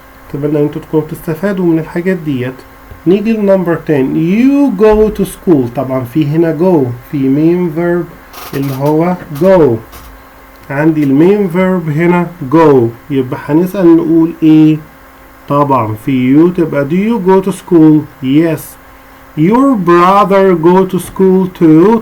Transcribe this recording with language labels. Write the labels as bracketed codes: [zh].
[ar] أتمنى إن أنتوا تكونوا تستفادوا من الحاجات ديت. نيجي لنمبر [en] 10. You go to school. [ar] طبعا في هنا go. في main verb اللي هو go. عندي المين verb هنا go. يبقى هنسأل نقول إيه؟ طبعا في you تبقى [en] do you go to school؟ Yes. Your brother go to school too.